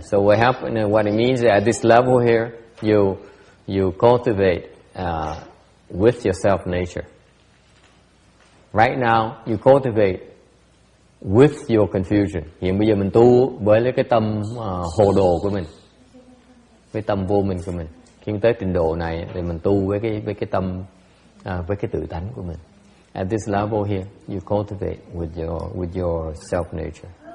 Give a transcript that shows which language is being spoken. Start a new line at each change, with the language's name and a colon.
English: So what it means is at this level here, you cultivate with your self nature. Right now, you cultivate with your confusion.
Vietnamese: Hiện bây giờ mình tu với cái tâm hồ đồ của mình, với tâm vô minh của mình. Khi mình tới trình độ này thì mình tu với cái tâm với cái tự tánh của mình.
English: At this level here, you cultivate with your self nature.